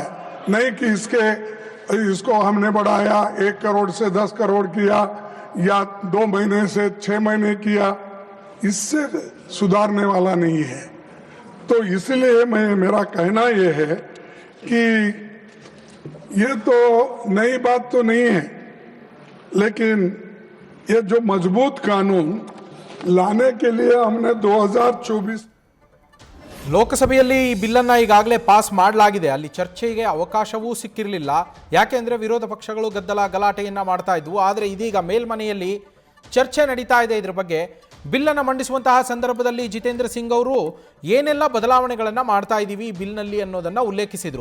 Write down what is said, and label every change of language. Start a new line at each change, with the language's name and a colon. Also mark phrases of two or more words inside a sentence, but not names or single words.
Hindi: नहीं कि इसको हमने बढ़ाया 1 करोड़ से 10 करोड़ किया या 2 महीने से 6 महीने किया, इससे सुधारने वाला नहीं है। तो इसलिए मेरा कहना ये है कि ये तो नई बात तो नहीं है, लेकिन ये जो मजबूत कानून लाने के लिए हमने 2024
Kannada: ಲೋಕಸಭೆಯಲ್ಲಿ ಈ ಬಿಲ್ಲನ್ನು ಈಗಾಗಲೇ ಪಾಸ್ ಮಾಡಲಾಗಿದೆ. ಅಲ್ಲಿ ಚರ್ಚೆಗೆ ಅವಕಾಶವೂ ಸಿಕ್ಕಿರಲಿಲ್ಲ, ಯಾಕೆಂದರೆ ವಿರೋಧ ಪಕ್ಷಗಳು ಗದ್ದಲ ಗಲಾಟೆಯನ್ನು ಮಾಡ್ತಾ ಇದ್ವು. ಆದರೆ ಇದೀಗ ಮೇಲ್ಮನೆಯಲ್ಲಿ ಚರ್ಚೆ ನಡೀತಾ ಇದೆ ಇದ್ರ ಬಗ್ಗೆ. ಬಿಲ್ಲನ್ನು ಮಂಡಿಸುವಂತಹ ಸಂದರ್ಭದಲ್ಲಿ ಜಿತೇಂದ್ರ ಸಿಂಗ್ ಅವರು ಏನೆಲ್ಲ ಬದಲಾವಣೆಗಳನ್ನು ಮಾಡ್ತಾ ಇದ್ದೀವಿ ಈ ಬಿಲ್ನಲ್ಲಿ ಅನ್ನೋದನ್ನು ಉಲ್ಲೇಖಿಸಿದರು.